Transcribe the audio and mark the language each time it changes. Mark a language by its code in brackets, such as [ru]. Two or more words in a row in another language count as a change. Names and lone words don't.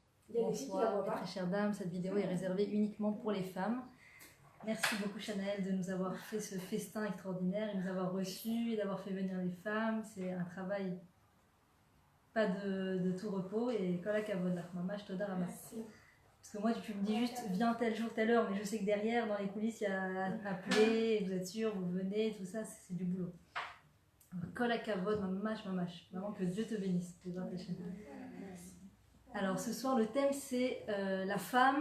[fr] Bonsoir, mes très chères dames, cette vidéo est réservée uniquement pour les femmes. Merci beaucoup Chanel de nous avoir fait ce festin extraordinaire, et de nous avoir reçus et d'avoir fait venir les femmes. C'est un travail pas de tout repos et [he] כל הכבוד, ממש תודה רבה. [fr] Parce que moi tu me dis juste viens tel jour, telle heure, mais je sais que derrière dans les coulisses il y a appelé, vous êtes sûr, vous venez, tout ça c'est du boulot. [he] כל הכבוד, ממש. [fr] Vraiment que Dieu te bénisse. Alors ce soir le thème c'est la femme.